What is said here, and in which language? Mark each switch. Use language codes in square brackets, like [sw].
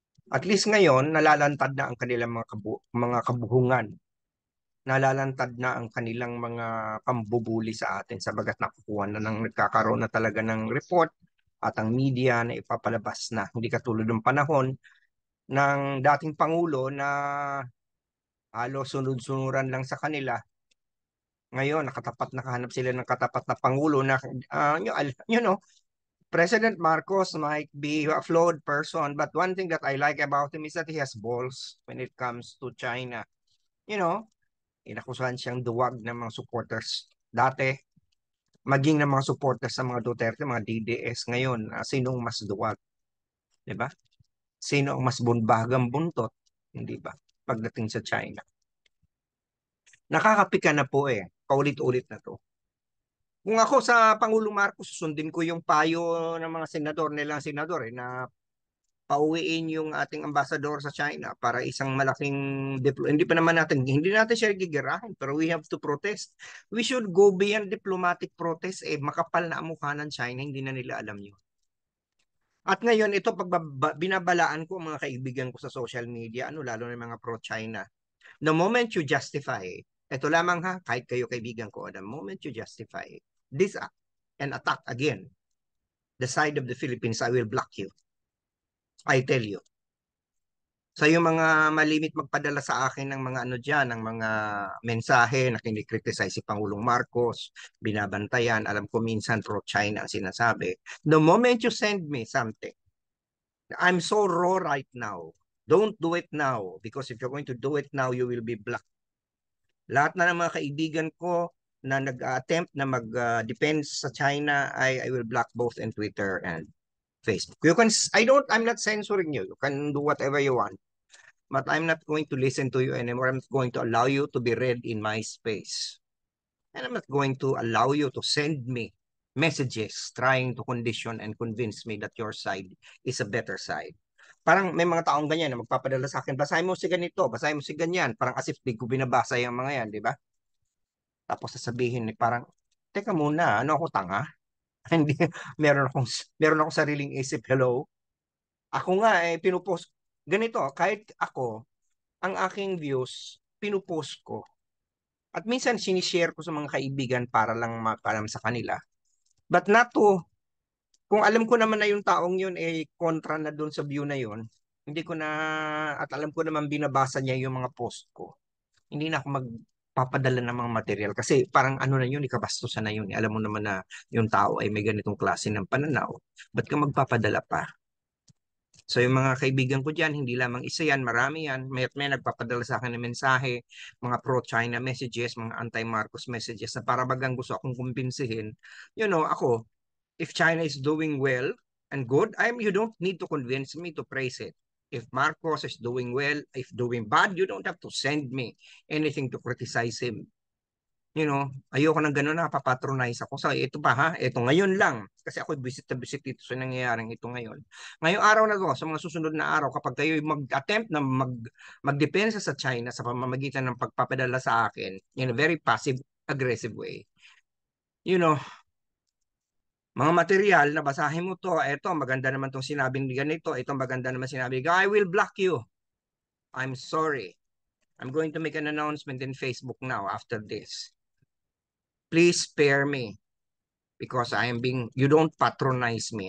[tl] At least ngayon nalalantad na ang kanilang mga kabuhungan, nalalantad na ang kanilang mga pambubuli sa atin sabagat nakukuha na nagkakaroon na talaga ng report at ang media na ipapalabas na. Hindi katulad ng panahon ng dating Pangulo na halos sunod-sunuran lang sa kanila. Ngayon, nakahanap sila ng katapat na Pangulo na, [en] you know, President Marcos might be a flawed person, but one thing that I like about him is that he has balls when it comes to China. [tl] You know, inakusahan siyang duwag ng mga supporters dati, maging ng mga supporters sa mga Duterte, mga DDS ngayon, sinong mas duwag, di ba? Sino ang mas bunbagang buntot, hindi ba? Pagdating sa China. Nakakapika na po eh, paulit-ulit na to. Kung ako sa Pangulong Marcos, susundin ko yung payo ng mga senador nilang senador na pauwiin yung ating ambasador sa China para isang malaking hindi pa naman natin, hindi natin siya gigirahin, pero [en] we have to protest. We should go beyond diplomatic protest. [tl] Makapal na ang mukha ng China, hindi na nila alam yun. At ngayon, ito pag binabalaan ko ang mga kaibigan ko sa social media, lalo na mga pro-China. [en] The moment you justify, [tl] ito lamang ha, kahit kayo kaibigan ko, [en] the moment you justify this act and attack again the side of the Philippines, I will block you. I tell you. [tl] Sa yung mga malimit magpadala sa akin ng mga ng mga mensahe na kinikriticize si Pangulong Marcos, binabantayan, alam ko minsan pro-China ang sinasabi. [en] The moment you send me something, I'm so raw right now. Don't do it now because if you're going to do it now, you will be blocked. [tl] Lahat na ng mga kaibigan ko na nag-attempt na mag-defend sa China, [en] I will block both in Twitter and Facebook. I'm not censoring you. You can do whatever you want. But I'm not going to listen to you anymore. I'm not going to allow you to be read in my space. And I'm not going to allow you to send me messages trying to condition and convince me that your side is a better side. [tl] Parang may mga taong ganyan na magpapadala sa akin, basahin mo si ganito, basahin mo si ganyan. Parang as if di ko binabasa yung mga yan, di ba? Tapos sasabihin ni parang, teka muna, ano ako tanga? Hindi, meron akong sariling isip, hello? Ako nga, pinupost, ganito, kahit ako, ang aking views, pinupost ko. At minsan sinishare ko sa mga kaibigan para lang makalam sa kanila. But not to, kung alam ko naman na yung taong yun kontra na doon sa view na yun, Hindi ko na, at alam ko naman binabasa niya yung mga post ko. Hindi na ako magpapadala ng mga material kasi parang ano na yun, ikabastusan na yun. Alam mo naman na yung tao ay may ganitong klase ng pananaw. Ba't ka magpapadala pa? So yung mga kaibigan ko dyan, hindi lamang isa yan, marami yan. May nagpapadala sa akin ng mensahe, mga pro-China messages, mga anti-Marcos messages na para bagang gusto akong kumbinsihin. [en] You know, ako, if China is doing well and good, you don't need to convince me to praise it. If Marcos is doing well, if doing bad, you don't have to send me anything to criticize him. [tl] You know, ayoko ng gano'n na papatronize ako. So, ito pa ha, ito ngayon lang. Kasi ako visit na visit dito sa nangyayaring ito ngayon. Ngayong araw na to, sa mga susunod na araw, kapag kayo mag-attempt na magdepensa sa China sa pamamagitan ng pagpapadala sa akin [en] in a very passive, aggressive way, [tl] you know, mga material na basahin mo to, eto, maganda naman tong sinabi ni ganito, ito maganda naman sinabi, [en] I will block you. I'm sorry. I'm going to make an announcement in Facebook now after this. Please spare me because you don't patronize me.